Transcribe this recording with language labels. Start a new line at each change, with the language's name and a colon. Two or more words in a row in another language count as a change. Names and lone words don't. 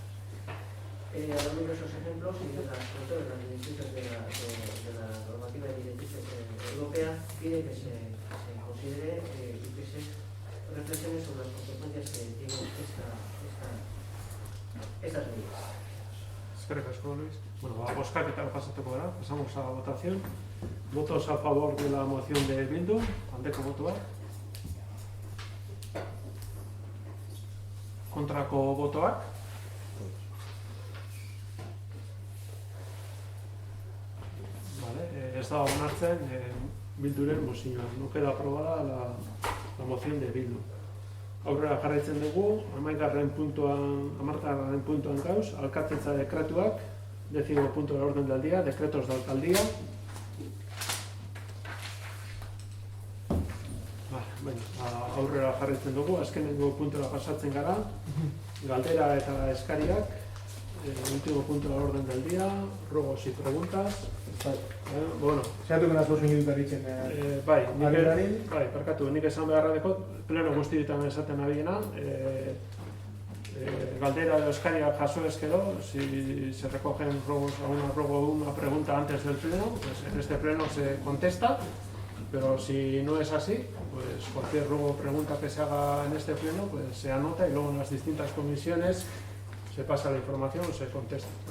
Spanish: A lo largo de esos ejemplos y de las directrices de la normativa de directrices europea, pide que se considere y que se reflexione sobre las consecuencias que tienen estas medidas.
Basque: Eskerrik asko, Luis. Bueno, a bozkaketa pasatuko gara,
Spanish: pasamos a votación. Votos a favor de la moción de Bildu,
Basque: aldeko botoak. Kontrako botoak. Vale, ez da onartzen Bilduren mozioa.
Spanish: No queda aprobada la moción de Bildu.
Basque: Aurrera jarraitzen dugu, 11. puntuan gauz, alkatetza dekretuak, 10.
Spanish: punto del orden del día, decretos de alcaldía.
Basque: Aurrera jarraitzen dugu, azkenengo puntura pasatzen gara, galdera eta eskariak,
Spanish: último punto del orden del día, ruegos y preguntas. Bueno,
Basque: Zeratuko nas 2 minutu aritzen. Bai, parkatu, nik esan beharra dekot, pleno guztietan esaten abiena, galdera edo eskariak jaso ezkero,
Spanish: si se recogen una pregunta antes del pleno, pues en este pleno se contesta, pero si no es así, pues cualquier ruego o pregunta que se haga en este pleno, pues se anota y luego en las distintas comisiones se pasa la información o se contesta.